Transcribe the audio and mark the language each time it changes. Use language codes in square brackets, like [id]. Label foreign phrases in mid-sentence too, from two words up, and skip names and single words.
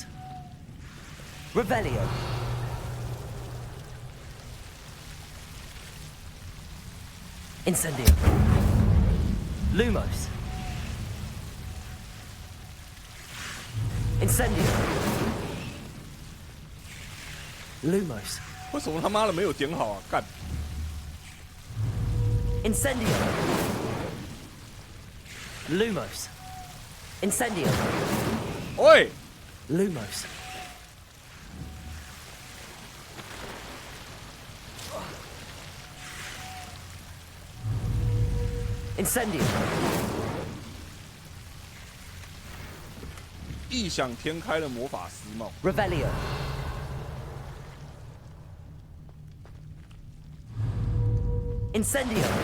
[zh] Revelio. Incendio. Lumos. Incendio. Lumos. 为什么他妈的没有点好啊？干 Incendio. Lumos. Incendio. Oi! Lumos. Incendio. 异想天开的魔法师帽 Revelio. Incendio.